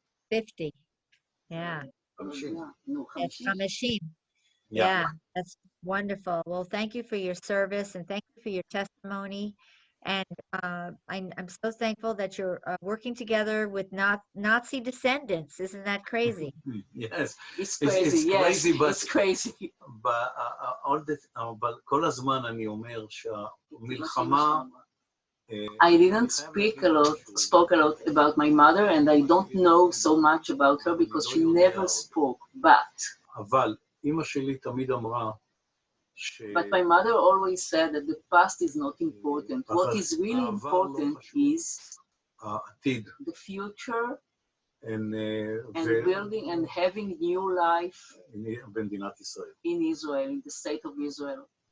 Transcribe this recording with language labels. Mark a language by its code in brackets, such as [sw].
[en] 50. Yeah. Hamashim. Yeah, that's wonderful. Well, thank you for your service, and thank you for your testimony. And I'm so thankful that you're working together with Nazi descendants. Isn't that crazy? Yes, it's crazy. Crazy, but it's crazy. But [he] כל הזמן אני אומר שהמלחמה. [en] I didn't spoke a lot about my mother, and I don't know so much about her because she never spoke. [he] אבל אמא שלי תמיד אמרה [en] But my mother always said that the past is not important. What is really important is the future and building and having new life in Israel, in the state of Israel.